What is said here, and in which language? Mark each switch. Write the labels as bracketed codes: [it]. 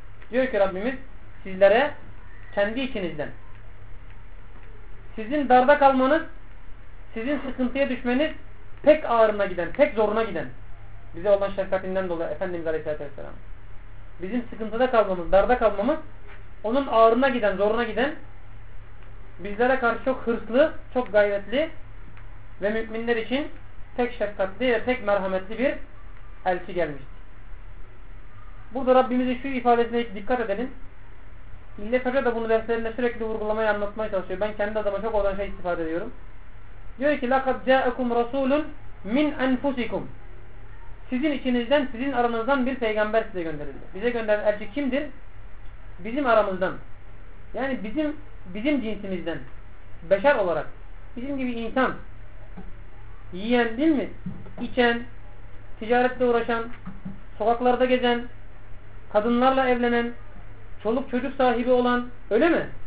[tr] Diyor ki Rabbimiz, sizlere kendi içinizden, sizin darda kalmanız, sizin sıkıntıya düşmeniz pek ağrına giden, pek zoruna giden, bize olan şefkatinden dolayı Efendimiz Aleyhisselatü Vesselam, bizim sıkıntıda kalmamız, darda kalmamız onun ağrına giden, zoruna giden, bizlere karşı çok hırslı, çok gayretli ve müminler için pek şefkatli ve pek merhametli bir elçi gelmişti. Burada Rabbimizin şu ifadesine hiç dikkat edelim. İllet Hoca da bunu derslerinde sürekli vurgulamaya, anlatmaya çalışıyor. Ben kendi adıma çok oradan şey istifade ediyorum. Diyor ki [ar] لَقَدْ جَاءَكُمْ رَسُولٌ مِنْ أَنْفُسِكُمْ. [tr] Sizin içinizden, sizin aranızdan bir peygamber size gönderildi. Bize gönderen elçi kimdir? Bizim aramızdan. Yani bizim cinsimizden. Beşer olarak. Bizim gibi insan. Yiyen değil mi? İçen, ticaretle uğraşan, sokaklarda gezen, kadınlarla evlenen, çoluk çocuk sahibi olan, öyle mi?